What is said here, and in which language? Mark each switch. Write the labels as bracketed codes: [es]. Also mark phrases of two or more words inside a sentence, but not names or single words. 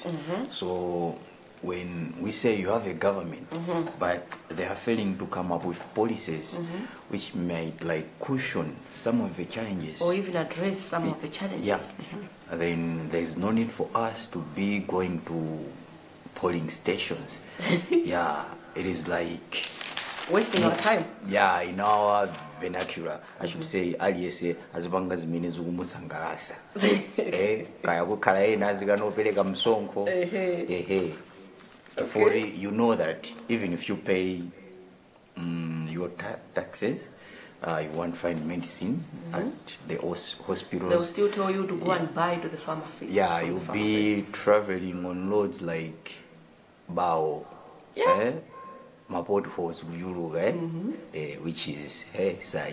[en] So when we say you have a government, but they are failing to come up with policies which might like cushion some of the challenges, Or even address some of the challenges. yeah, then there is no need for us to be going to polling stations. Yeah, it is like Wasting our time. yeah, in our vernacular, I should say, [ny] aliyese azibanga zimene zikumusangalasa. Kaya kukhala ena azikanopereka msonkho. [en] For you know that even if you pay your taxes, you won't find medicine at the hospitals. They will still tell you to go and buy to the pharmacy. Yeah, you'll be traveling on roads like Bao, Mapot Horse, which is sad.